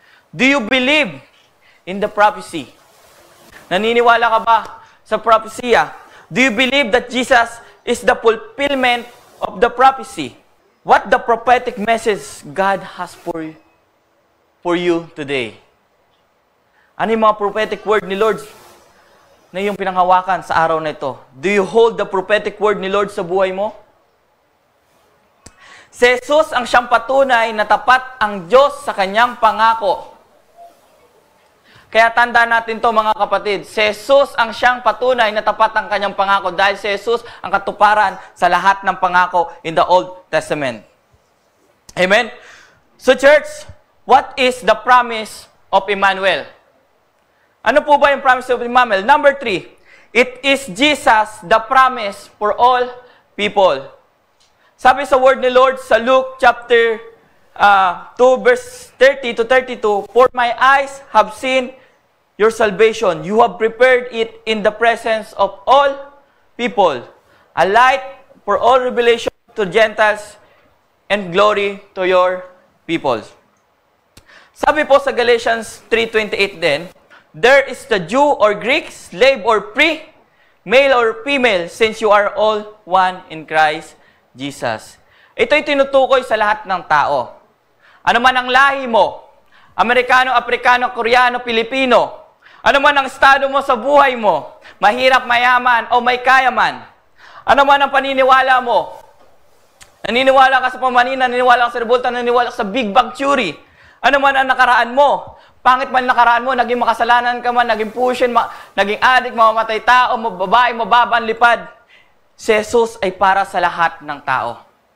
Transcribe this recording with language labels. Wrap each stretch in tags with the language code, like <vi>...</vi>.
<en>Do you believe in the prophecy?</en> <tl>Naniniwala ka ba sa prophecy?</tl> <en>Do you believe that Jesus is the fulfillment of the prophecy? What the prophetic message God has for you today?</en> <tl>Ano yung mga prophetic word ni Lord na iyong pinanghawakan sa araw na ito?</tl> <en>Do you hold the prophetic word</en> <tl>ni Lord sa buhay mo? Si Jesus ang siyang patunay na tapat ang Diyos sa kanyang pangako. Kaya tandaan natin to mga kapatid, si Jesus ang siyang patunay na tapat ang kanyang pangako dahil si Jesus ang katuparan sa lahat ng pangako</tl> <en>in the Old Testament. Amen? So church, what is the promise of Emmanuel?</en> <tl>Ano po ba yung</tl> <en>promise of Emmanuel? Number 3, it is Jesus the promise for all people.</en> <tl>Sabi sa word ni Lord sa Luke chapter 2 verse 30 to 32,</tl> <en>for my eyes have seen your salvation. You have prepared it in the presence of all people, a light for all revelation to Gentiles and glory to your people.</en> <tl>Sabi po sa</tl> <en>Galatians 3:28 din, there is the Jew or Greek, slave or free, male or female, since you are all one in Christ Jesus.</en> <tl>Ito'y tinutukoy sa lahat ng tao. Ano man ang lahi mo, Amerikano, Aprikano, Koreano, Pilipino, ano man ang estado mo sa buhay mo, mahirap, mayaman, o may kayaman, ano man ang paniniwala mo, naniniwala ka sa pamanina, naniniwala ka sa revolta, naniniwala ka sa Big Bang Theory, ano man ang nakaraan mo, pangit man nakaraan mo, naging makasalanan ka man, naging pushin, naging adik, mamamatay tao, babae, mababa ang lipad, si Jesus ay para sa lahat ng tao.</tl>